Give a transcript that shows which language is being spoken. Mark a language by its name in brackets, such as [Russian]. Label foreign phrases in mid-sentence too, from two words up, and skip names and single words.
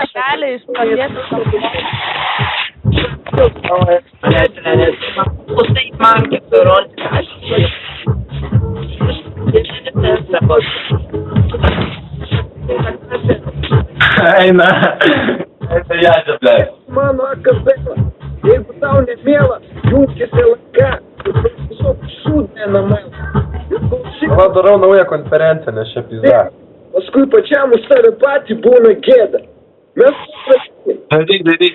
[Lithuanian] Keliai iš pradėtų Eina. [Russian] Это я же, блядь. [Lithuanian] Mano akadema, jeigu tau nemiela, jungkis LNK, tiesiog šūdė namai. Va, darau naują konferenciją, nes čia pizda. Paskui pačiam už save patį būna gėda. Mes Daryk.